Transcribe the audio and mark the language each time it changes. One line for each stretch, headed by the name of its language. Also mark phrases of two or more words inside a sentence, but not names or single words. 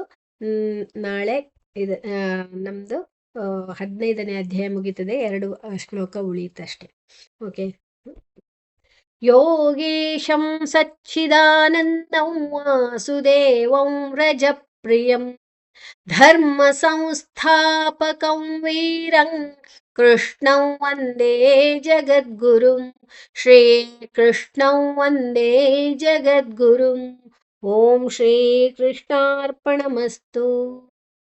Kannada: ನಾಳೆ ಇದು ನಮ್ಮದು 15ನೇ ಅಧ್ಯಾಯ ಮುಗೀತದೆ, 2 ಶ್ಲೋಕ ಉಳಿಯುತ್ತಷ್ಟೆ.
Sanskrit: ಓಕೆ. ಯೋಗೇಶಂ ಸಚ್ಚಿದಾನಂದಂ ವಾಸುದೇವಂ ವ್ರಜಪ್ರಿಯಂ ಧರ್ಮ ಸಂಸ್ಥಾಪಕಂ ವೀರಂ ಕೃಷ್ಣಂ ವಂದೇ ಜಗದ್ಗುರುಂ. ಶ್ರೀ ಕೃಷ್ಣಂ ವಂದೇ ಜಗದ್ಗುರುಂ. ಓಂ ಶ್ರೀ ಕೃಷ್ಣಾರ್ಪಣಮಸ್ತು.